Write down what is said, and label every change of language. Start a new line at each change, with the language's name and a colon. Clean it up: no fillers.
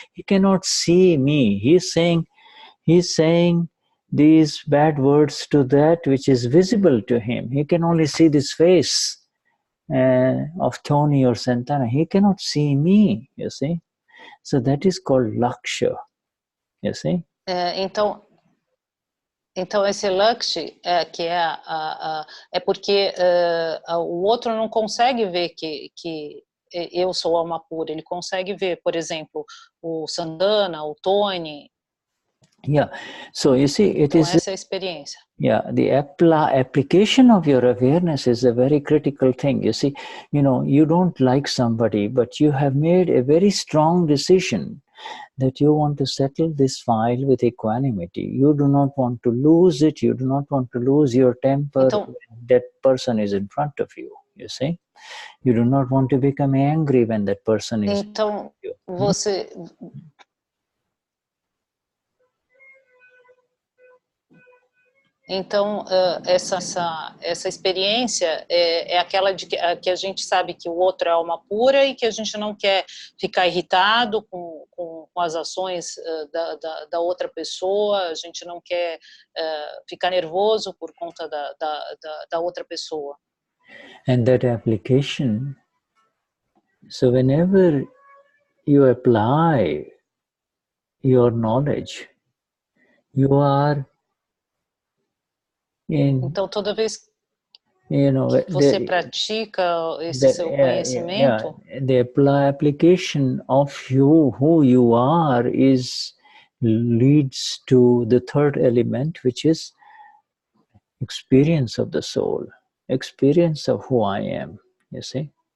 English: He cannot see me. He's saying these bad words to that which is visible to him. He can only see this face of Tony or Santana. He cannot see me, you see. So that is called laksha, you see.
Portuguese: Então esse laksha que é porque o outro não consegue ver que eu sou alma pura. Ele consegue ver, por exemplo, o Santana, o Tony.
English: Yeah, so you see, it is.
Portuguese: Essa é a experiência.
English: Yeah, the application of your awareness is a very critical thing. You see, you know, you don't like somebody, but you have made a very strong decision that you want to settle this file with equanimity. You do not want to lose it. You do not want to lose your temper when that person is in front of you, you see. You do not want to become angry when that person is in front of you.
Portuguese: Você... Então, essa experiência é aquela que a gente sabe que o outro é alma pura e que a gente não quer ficar irritado com as ações da outra pessoa, a gente não quer ficar nervoso por conta da outra pessoa.
English: And that application, so whenever you apply your knowledge, you are
Portuguese: então, toda vez que você pratica esse seu conhecimento,
English: the application of who you are leads to the third element, which is experience of the soul, experience of who I am, you see.